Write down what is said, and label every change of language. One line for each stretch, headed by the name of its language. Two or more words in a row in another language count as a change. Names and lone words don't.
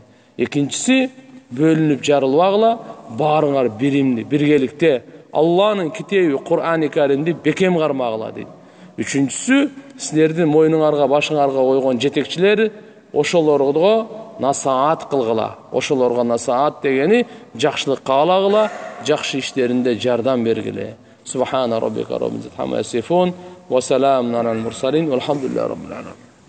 Kyrgyz: Экинчиси, бөлүнүп жарылбагыла, баарыңар биримди, биргеликте Алланын китеби Кур'ани Каримди бекем кармагыла дейт. Үчүнчүсү, силердин мойнуңарга, башыңарга койгон жетекчилер, ошолорго насаат кылгыла. Ошолорго насаат дегени жакшылык каалагыла, жакшы иштеринде жардам бергиле.
Arabic: سبحان ربك رب العزة عما يصفون وسلام على المرسلين والحمد لله رب العالمين.